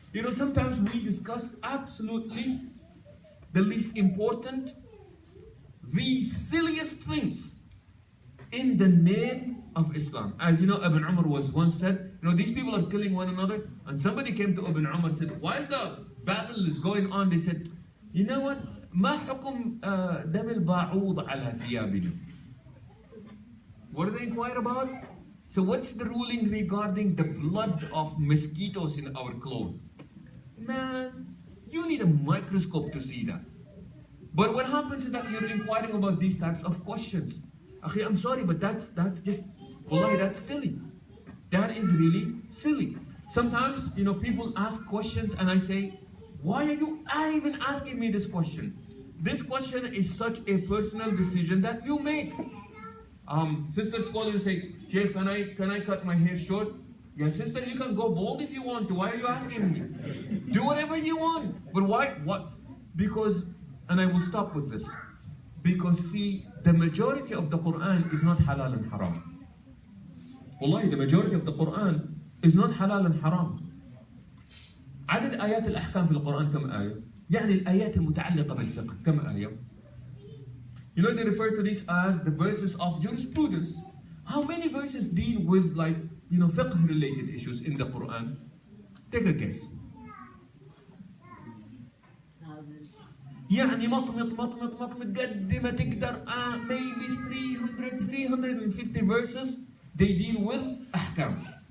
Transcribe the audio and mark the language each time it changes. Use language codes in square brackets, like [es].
[en] Sometimes we discuss absolutely the least important, the silliest things in the name of Islam. As you know, Ibn Umar was once said, these people are killing one another. And somebody came to Ibn Umar and said, while the battle is going on, they said, you know what? [ar] ما حكم دم الباعوض على ثيابنا? [en] What do they inquire about? So what's the ruling regarding the blood of mosquitoes in our clothes? Man, you need a microscope to see that. But what happens is that you're inquiring about these types of questions. Akhi, I'm sorry, but that's just, wallahi, that's silly. That is really silly. Sometimes, people ask questions and I say, why are you even asking me this question? This question is such a personal decision that you make. Sisters call you and say, Sheikh, can I cut my hair short? Yeah, sister, you can go bald if you want to. Why are you asking me? Do whatever you want. But why? What? Because, and I will stop with this. Because see, the majority of the Quran is not halal and haram. Wallahi, the majority of the Quran is not halal and haram. [ar] عدد آيات الأحكام في القرآن كم آية؟ يعني الآيات المتعلقة بالفقه كم آية؟ [en] They refer to this as the verses of jurisprudence. How many verses deal with fiqh related issues in the Quran? Take a guess. [ar] يعني مطمط قد ما تقدر [en] maybe 350 verses they deal with أحكام.